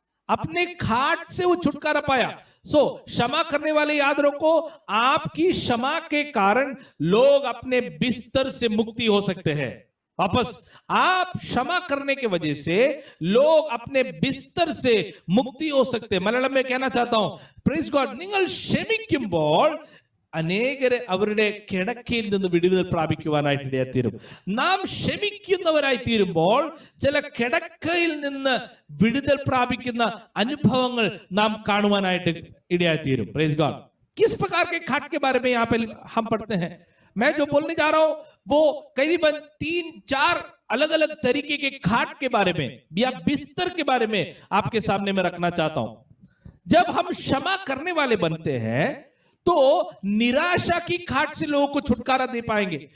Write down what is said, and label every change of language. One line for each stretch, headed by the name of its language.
Hindi: अपने खाट से वो छुटकारा पाया। क्षमा करने वाले याद रखो, आपकी क्षमा के कारण लोग अपने बिस्तर से मुक्ति हो सकते हैं। वापस, आप क्षमा करने के वजह से लोग अपने बिस्तर से मुक्ति हो सकते हैं। मलयालम में कहना चाहता हूं,
English: praise God,
Malayalam: നിങ്ങൾ ക്ഷമിക്കുമ്പോൾ അനേകരെ അവരുടെ കിടക്കയിൽ നിന്ന് വിടുതൽ പ്രാപിക്കുവാനായിട്ട് ഇടയായിത്തീരും. നാം ക്ഷമിക്കുന്നവരായി തീരുമ്പോൾ ചില കിടക്കയിൽ നിന്ന് വിടുതൽ പ്രാപിക്കുന്ന അനുഭവങ്ങൾ നാം കാണുവാനായിട്ട് ഇടയായിത്തീരും.
English: Praise God.
Hindi: किस प्रकार के खाट के बारे में यहाँ पे हम पढ़ते हैं? मैं जो बोलने जा रहा हूं वो करीबन 3-4 अलग अलग तरीके के खाट के बारे में या बिस्तर के बारे में आपके सामने में रखना चाहता हूं। जब हम क्षमा करने वाले बनते हैं तो निराशा की खाट से लोगों को छुटकारा दे पाएंगे।